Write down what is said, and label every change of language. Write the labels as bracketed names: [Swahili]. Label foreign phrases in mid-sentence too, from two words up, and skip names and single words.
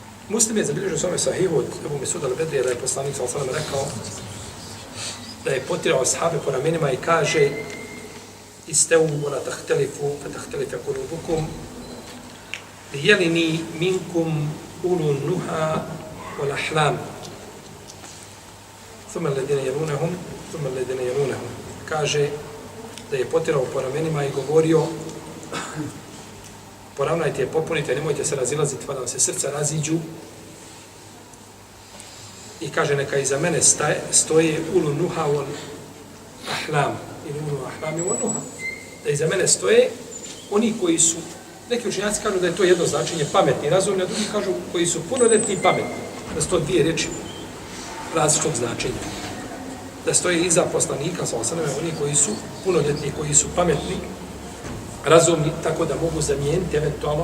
[Bosnian] Muslim je zabilježio svome sahihu od Ebu Mesuda al-Bedrija da je poslanik [Arabic] صلى الله عليه وسلم [Bosnian] rekao da je potirao ashabe po ramenima i kaže [Arabic] استووا ولا تختلفوا فتختلف قلوبكم ليلني منكم أولو النهى والأحلام ثم الذين يلونهم ثم الذين يلونهم. [Bosnian] Kaže da je potirao po ramenima i govorio poravnajte, popunite, nemojte se razilaziti pa da vam se srca raziđu. I kaže neka iza mene stoje [Arabic] أولو النهى والأحلام [Bosnian] ili [Arabic] أولو الأحلام والنهى. [Bosnian] Da iza mene stoje oni koji su, neki učenjaci kažu da je to jedno značenje pametni, razumni, a drugi kažu koji su punoljetni i pametni. Da su to dvije riječi različitog značenja. Da stoje iza poslanika, oni koji su punoljetni, koji su pametni, razumni, tako da mogu zamijeniti eventualno.